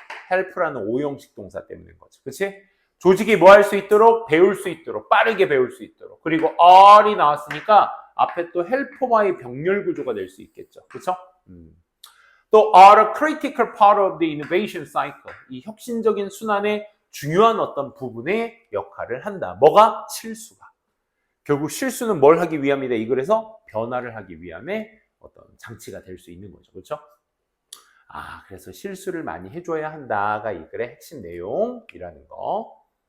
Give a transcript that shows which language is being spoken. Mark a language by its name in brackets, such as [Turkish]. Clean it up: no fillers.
[Korean] help라는 오형식 동사 때문인 거죠. 그치? 조직이 뭐 할 수 있도록? 배울 수 있도록, 빠르게 배울 수 있도록. 그리고 R이 나왔으니까 앞에 또 helper와의 병렬 구조가 될 수 있겠죠. 그쵸? [English] 또 are a critical part of the innovation cycle. [Korean] 이 혁신적인 순환의 중요한 어떤 부분의 역할을 한다. 뭐가? 실수가. 결국 실수는 뭘 하기 위함이다. 이 글에서 변화를 하기 위함의 어떤 장치가 될 수 있는 거죠. 그렇죠? 그래서 실수를 많이 해줘야 한다가 이 글의 핵심 내용이라는 거.